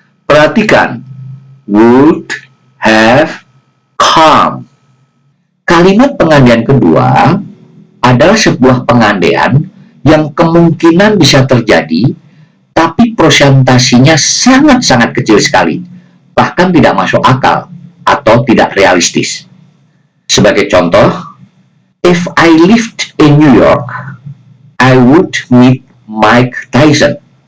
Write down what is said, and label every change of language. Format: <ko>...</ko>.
<en>Perhatikan, would have come.</en> <id>Kalimat pengandaian kedua adalah sebuah pengandaian yang kemungkinan bisa terjadi, tapi persentasinya sangat-sangat kecil sekali, bahkan tidak masuk akal atau tidak realistis. Sebagai contoh,</id> <en>if I lived in New York, I would meet Mike Tyson.</en>